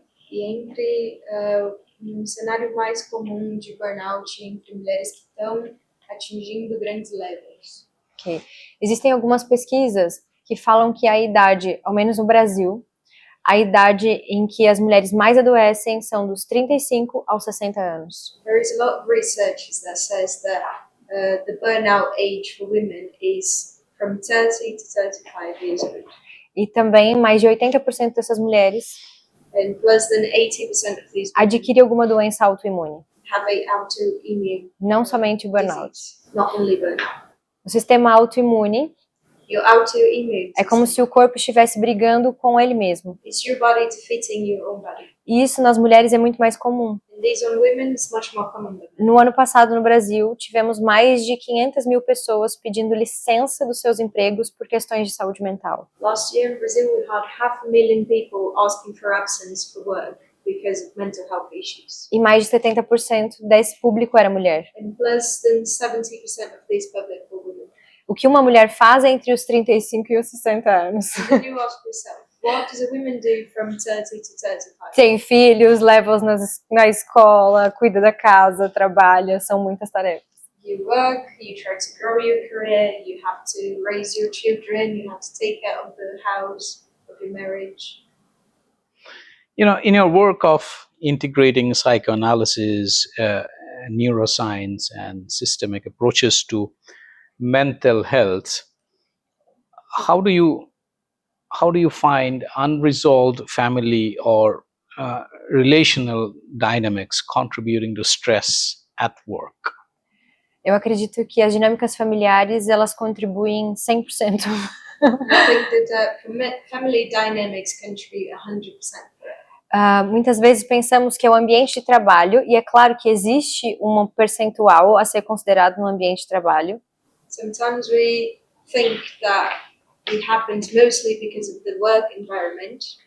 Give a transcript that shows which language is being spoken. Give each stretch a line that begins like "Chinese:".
Portuguese: E entre um cenário mais comum de burnout entre mulheres que estão atingindo grandes levels.
English: Ok.
Portuguese: Existem algumas pesquisas que falam que a idade, ao menos no Brasil, a idade em que as mulheres mais adoecem são dos 35 aos 60 anos.
English: There is a lot of research that says that the burnout age for women is from 30 to 35 years old.
Portuguese: E também mais de 80% dessas mulheres
English: And less than 80% of these women
Portuguese: adquirem alguma doença autoimune,
English: have a autoimmune
Portuguese: não somente o burnout.
English: disease, not only burnout.
Portuguese: O sistema autoimune
English: Your autoimmune
Portuguese: é como se o corpo estivesse brigando com ele mesmo.
English: it's your body defeating your own body.
Portuguese: E isso nas mulheres é muito mais comum.
English: And these on women is much more common than men.
Portuguese: No ano passado, no Brasil, tivemos mais de 500 mil pessoas pedindo licença dos seus empregos por questões de saúde mental.
English: Last year in Brazil, we had 500,000 people asking for absence for work because of mental health issues.
Portuguese: E mais de 70% desse público era mulher.
English: And less than 70% of this public were women.
Portuguese: o que uma mulher faz entre os 35 e os 60 anos.
English: Then you ask yourself, what does a woman do from 30 to 35?
Portuguese: Tem filhos, leva-os na escola, cuida da casa, trabalha, são muitas tarefas.
English: You work, you try to grow your career, you have to raise your children, you have to take care of the house, of your marriage. You know, in your work of integrating psychoanalysis, neuroscience, and systemic approaches to mental health, how do you find unresolved family or relational dynamics contributing to stress at work?
Portuguese: Eu acredito que as dinâmicas familiares, elas contribuem 100%.
English: I think that family dynamics contribute 100% for it.
Portuguese: Muitas vezes pensamos que é o ambiente de trabalho, e é claro que existe um percentual a ser considerado no ambiente de trabalho.
English: Sometimes we think that it happens mostly because of the work environment.